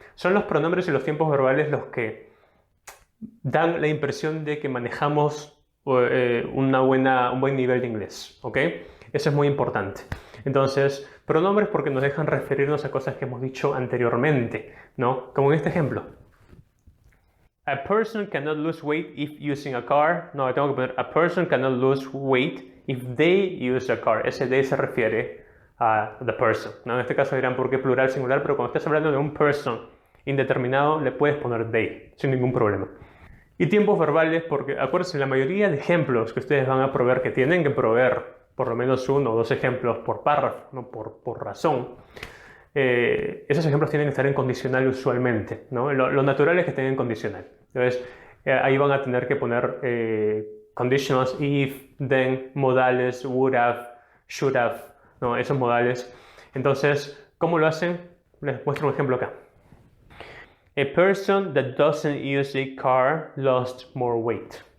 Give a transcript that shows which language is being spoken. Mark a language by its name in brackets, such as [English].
[Spanish] Son los pronombres y los tiempos verbales los que dan la impresión de que manejamos un buen nivel de inglés, ¿ok? Eso es muy importante. Entonces, pronombres porque nos dejan referirnos a cosas que hemos dicho anteriormente, ¿no? Como en este ejemplo. [English] A person cannot lose weight if using a car. [Spanish] No, tengo que poner [English] a person cannot lose weight if they use a car. [Spanish] Ese they se refiere a the person, ¿no? En este caso dirán por qué plural singular, pero cuando estés hablando de un person indeterminado le puedes poner they sin ningún problema. Y tiempos verbales porque acuérdense, la mayoría de ejemplos que ustedes van a proveer, que tienen que proveer por lo menos 1 o 2 ejemplos por párrafo, no por razón, esos ejemplos tienen que estar en condicional usualmente, ¿no? Lo natural es que estén en condicional. Entonces, ahí van a tener que poner conditionals, if, then, modales, would have, should have, ¿no? Esos modales. Entonces, ¿cómo lo hacen? Les muestro un ejemplo acá. [English] A person that doesn't use a car lost more weight.